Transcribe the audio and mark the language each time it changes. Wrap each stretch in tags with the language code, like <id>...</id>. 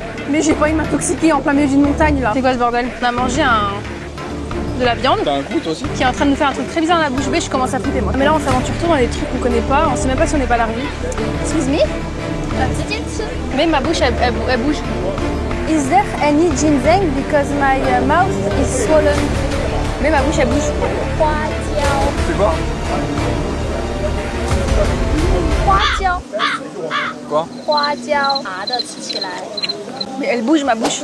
<fr>Mais j'ai pas envie de m'intoxiquer en plein milieu d'une montagne là. C'est quoi ce bordel? On a mangé de la viande. T'as un goût toi aussi? Qui est en train de nous faire un truc très bizarre dans la bouche bée, je commence à flipper moi. Mais là on s'aventure tout dans des trucs qu'on connaît pas, on sait même pas si on n'est pas largué.</fr> <en>Excuse me?</en> <fr>Mais ma bouche elle bouge.</fr> <en>Is there any ginseng because my mouth is swollen?</en> <fr>Mais ma bouche elle bouge. C'est quoi? Quoi? Mais elle bouge ma bouche.</fr>